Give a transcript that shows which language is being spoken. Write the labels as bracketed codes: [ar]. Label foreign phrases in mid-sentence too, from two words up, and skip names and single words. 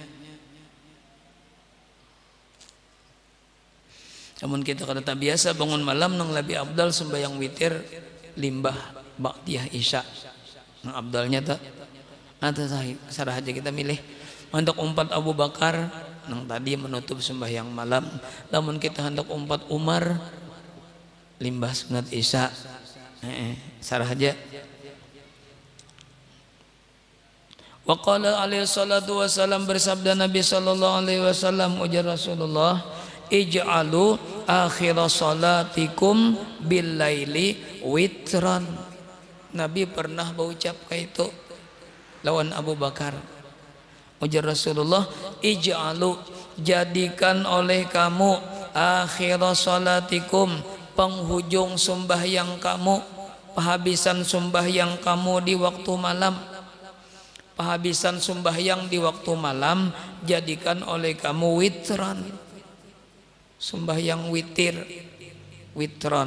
[bjn] Namun kita kada tak biasa bangun malam nang lebih abdal sembahyang witir limbah ba'diyah isya. Nang abdalnya tak ada sarah aja kita milih untuk umpat Abu Bakar nang tadi menutup sembahyang malam. Namun kita hendak umpat Umar limbah sunat isya. Sarah aja. [ar] وقال عليه الصلاة والسلام, [bjn] bersabda Nabi [ar] صلى الله عليه وسلم, ujar Rasulullah, اجعلوا آخر صلاتكم بالليل وترا. [bjn] Nabi pernah berucap kayak itu lawan Abu Bakar. Ujar Rasulullah, ij'alu, jadikan oleh kamu [ar] آخر صلاتكم, [bjn] penghujung sembahyang kamu, penghabisan sembahyang kamu di waktu malam, penghabisan sembahyang di waktu malam, jadikan oleh kamu witran, sembahyang witir, witron.